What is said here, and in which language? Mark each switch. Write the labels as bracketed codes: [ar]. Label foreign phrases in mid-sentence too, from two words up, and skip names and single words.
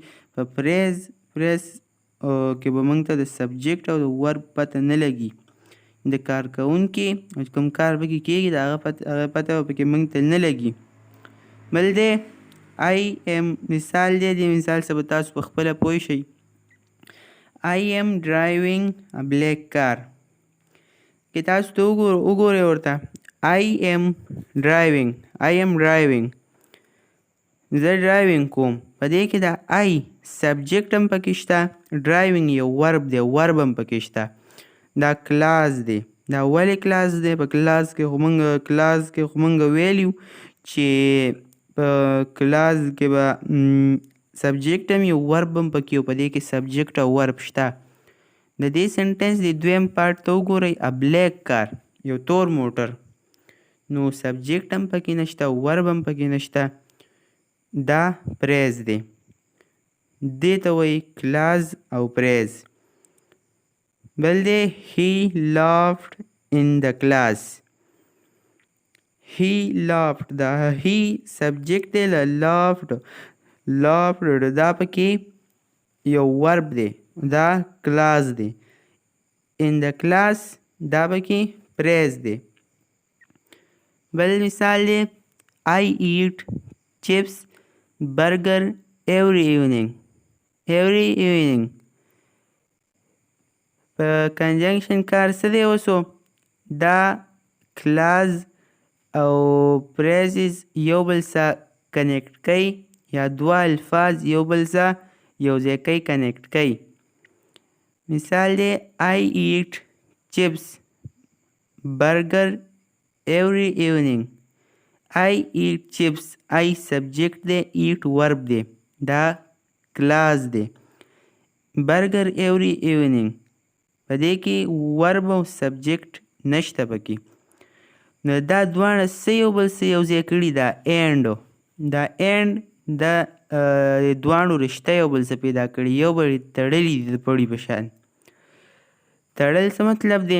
[ps] په فریز کې به موږ ته د سبجیکټ او د ورب پته نه لګي، د کارکوونکي او چې کوم کار پکې کېږي د هغه پته به پکې موږ ته نه لګي. بل دی [en] I am، [ps] مثال دی، دې مثال څخه به تاسو په خپله پوه شئ. [en] I am driving a black car. [ps] که تاسو ته وګورئ ورته [en] I am driving [ps] زه ډرایوینګ کوم. په دې کې د I سبجیکټ هم پکې شته، ډرایوینګ یو ورب دی، ورب هم پکې شته. دا کلاز دی. دا ولې کلاز دی؟ په کلاز کې خو موږ ویلیو چې په کلاز کې به سبجیکټ هم یو ورب هم پکې و، په دې کې سبجیکټ او ورب شته. د دې سنټنس د دویم پارټ ته وګورئ، [en] a black car, [ps] یو تور موټر، نو سبجیکټ هم پکې نشته، ورب هم پکې نشته. دا پریز دی، دې ته وایي کلاز او پریز. بل دی [en] he laughed in the class. he laughed، [ps] دا he سبجیکټ دی له laughed دا پکې یو ورب دی، دا کلاز دی. [en] in the class [ps] دا پکې پریز دی. بل مثال دی [en] I eat chips burger every evening. [ps] په کنجنکشن کار څه دی اوسو؟ دا کلاز او پریزز یو بل سره کنیکټ کوي، یا دوه الفاظ یو بل سره یو ځای کوي، کنیکټ کوي. مثال دی [en] I eat chips burger every evening. I eat chips، [ps] I سبجیکټ دی، eat ورب دی، دا کلاز دی. [en] burger every evening [ps] په دې کې ورب او سبجیکټ نشته پکې. نو دا دواړه څه یو بل څه یو ځای کړي، دا اینډ دا دواړو رشته یو بل څه پیدا کړي، یو بل تړلي دي د پړي په شان. تړل څه مطلب دی؟